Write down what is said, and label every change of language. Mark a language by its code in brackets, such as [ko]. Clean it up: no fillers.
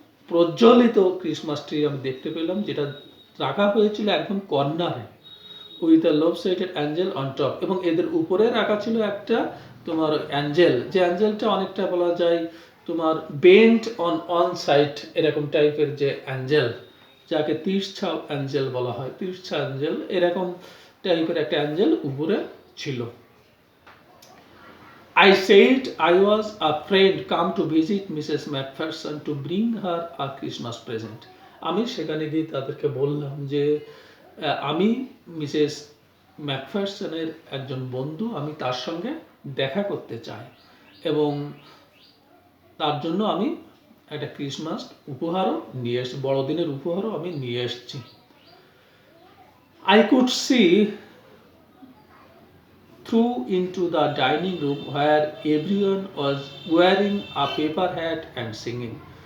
[bn] প্রজ্বলিত Christmas tree আমি দেখতে পেলাম, যেটা রাখা হয়েছিল একদম কর্নারে [en] with a low sighted angle on top, [bn] এবং এদের উপরে রাখা ছিল একটা তোমার অ্যাঞ্জেল, যে অ্যাঞ্জেলটা অনেকটা বলা যায় তোমার [en] bent on side [bn] এরকম টাইপের যে অ্যাঞ্জেল, যাকে তিরছা অ্যাঞ্জেল বলা হয়, তিরছা অ্যাঞ্জেল এরকম টাইপের একটা অ্যাঞ্জেল উপরে ছিল। [en] I said I was a friend come to visit Mrs. McPherson to bring her a Christmas present. [bn] আমি সেখানে গিয়ে তাদেরকে বললাম যে আমি মিসেস ম্যাকফারসনের একজন বন্ধু, আমি তার সঙ্গে দেখা করতে চাই এবং তার জন্য আমি একটা ক্রিসমাস উপহারও নিয়ে এসেছি, বড়দিনের উপহারও আমি নিয়ে এসেছি। [en] I could see through into the dining room where everyone was wearing a paper hat and singing.